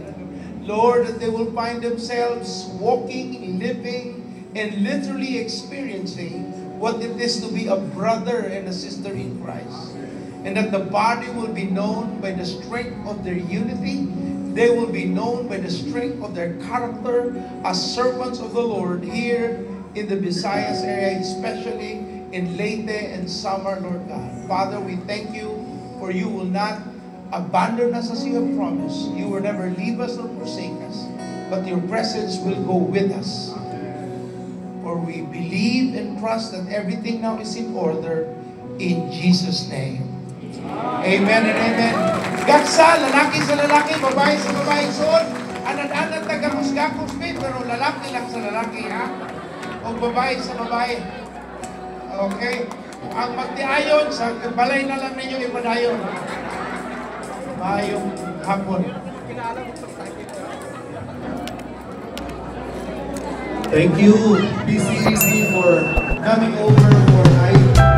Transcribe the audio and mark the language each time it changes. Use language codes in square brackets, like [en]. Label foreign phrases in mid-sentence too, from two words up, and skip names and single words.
[en] Lord, that they will find themselves walking, living, and literally experiencing what it is to be a brother and a sister in Christ. And that the body will be known by the strength of their unity. They will be known by the strength of their character as servants of the Lord here in the Visayas area, especially in Leyte and Samar, Lord God. Father, we thank you for you will not abandon us as you have promised. You will never leave us nor forsake us, but your presence will go with us. For we believe and trust that everything now is in order in Jesus' name. Amen and amen. [ceb] Gaksa, lalaki sa lalaki, babae sa babae. Soon, anad-anad taga-musgakos, pero lalaki lang sa lalaki, ha? O babae sa babae. Okay? Ang magtiayon, sa balay na lang ninyo ipadayon. Mayong hapon. [en] Thank you, PCEC, for coming over for